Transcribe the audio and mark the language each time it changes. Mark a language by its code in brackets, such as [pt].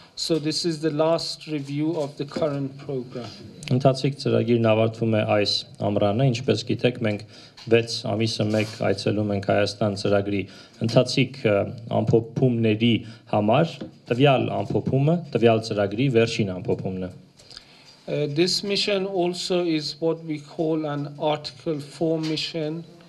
[en] So this is the last review of the current program. [hy] Ընթացիկ ծրագիրն ավարտվում է այս ամռանը, ինչպես գիտեք, մենք 6 ամիսը մեկ այցելում ենք Հայաստան ծրագրի ընթացիկ ամփոփումների համար, տվյալ ամփոփումը, տվյալ ծրագրի վերջին ամփոփումն է. [en] This mission also is what we call an Article 4 mission.